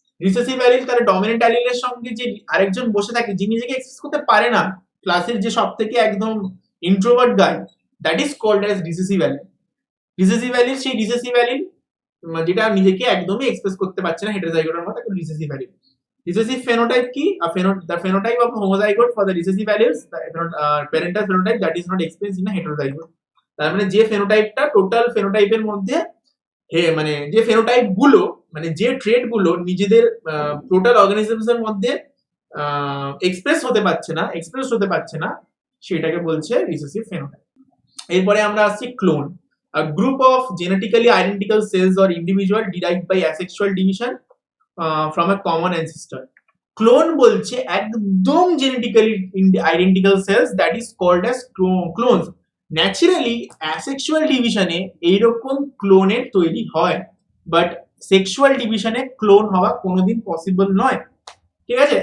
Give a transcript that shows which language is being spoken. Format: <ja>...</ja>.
<bn>Recessive allele তার dominant অ্যালিলের সঙ্গে যে আরেকজন বসে থাকে যিনি নিজেকে এক্সপ্রেস করতে পারে না, ক্লাসের যে সব থেকে একদম introvert guy,</bn> <en>That is called as recessive allele.</en> <bn>Recessive allele সেই রিসেসিভ অ্যালিল যেটা নিজেকে একদমই এক্সপ্রেস করতে পারছে না হেটারোজাইগোটের মতো, তাকে রিসেসিভ অ্যালিল। রিসেসিভ ফেনোটাইপ কি?</bn> <en>The phenotype of homozygote for the recessive alleles, the parental phenotype that is not experienced in a heterozygote.</en> <bn>তার মানে যে ফেনোটাইপটা টোটাল ফেনোটাইপের মধ্যে মানে যে ফেনোটাইপ গুলো মানে যে ট্রেট গুলো নিজেদের টোটাল অর্গানিজমস এর মধ্যে এক্সপ্রেস হতে পারছে না সেটাকে বলছে রিসেসিভ ফেনোটাইপ। এরপরে আমরা আসছি clone,</bn> <en>a group of genetically identical cells or individual derived by asexual division from a common ancestor.</en> <bn>Clone বলছে একদম genetically identical sales,</bn> <en>That is called as clones.</en> <bn>Naturally asexual ডিভিশনে এইরকম ক্লোনের তৈরি হয়, বাট সেক্সুয়াল ডিভিশনে ক্লোন হওয়া কোনোদিন পসিবল নয়, ঠিক আছে?</bn>